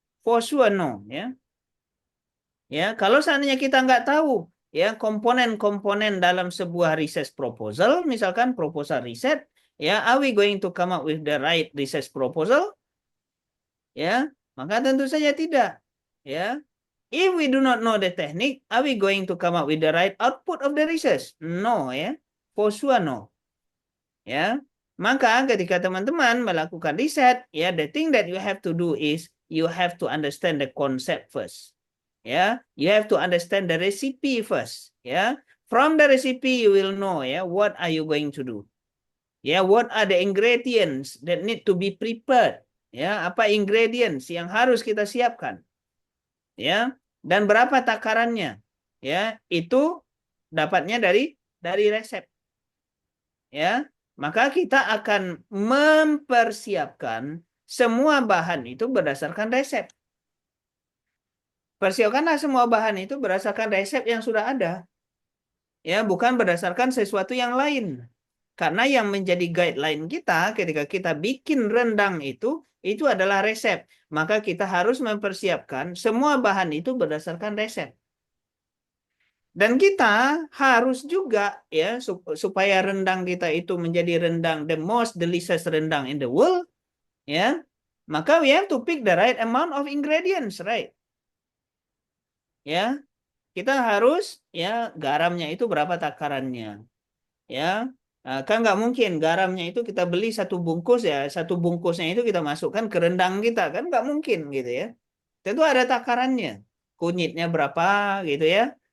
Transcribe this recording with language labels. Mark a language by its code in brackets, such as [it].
[en] For sure no, [id] ya. Ya, kalau seandainya kita nggak tahu ya komponen-komponen dalam sebuah research proposal, misalkan proposal riset, ya [en] are we going to come up with the right research proposal? [id] Ya, maka tentu saja tidak. [en] Ya, if we do not know the technique, are we going to come up with the right output of the research? No, ya, for sure no. [id] Ya, maka ketika teman-teman melakukan riset, ya, [en] the thing that you have to do is you have to understand the concept first. Ya, you have to understand the recipe first. Ya, from the recipe you will know, ya, what are you going to do? Ya, what are the ingredients that need to be prepared? [id] Ya, apa ingredients yang harus kita siapkan? Ya, dan berapa takarannya? Ya, itu dapatnya dari resep. Ya, maka kita akan mempersiapkan semua bahan itu berdasarkan resep. Persiapkanlah semua bahan itu berdasarkan resep yang sudah ada. Ya, bukan berdasarkan sesuatu yang lain. Karena yang menjadi guideline kita ketika kita bikin rendang itu adalah resep. Maka kita harus mempersiapkan semua bahan itu berdasarkan resep. Dan kita harus juga ya supaya rendang kita itu menjadi rendang [en] the most delicious rendang in the world, [id] ya. Maka [en] we have to pick the right amount of ingredients, right? [id] Ya. Kita harus ya garamnya itu berapa takarannya. Ya. Kan nggak mungkin garamnya itu kita beli satu bungkus ya, satu bungkusnya itu kita masukkan ke rendang kita, kan nggak mungkin gitu ya. Tentu ada takarannya. Kunyitnya berapa gitu ya.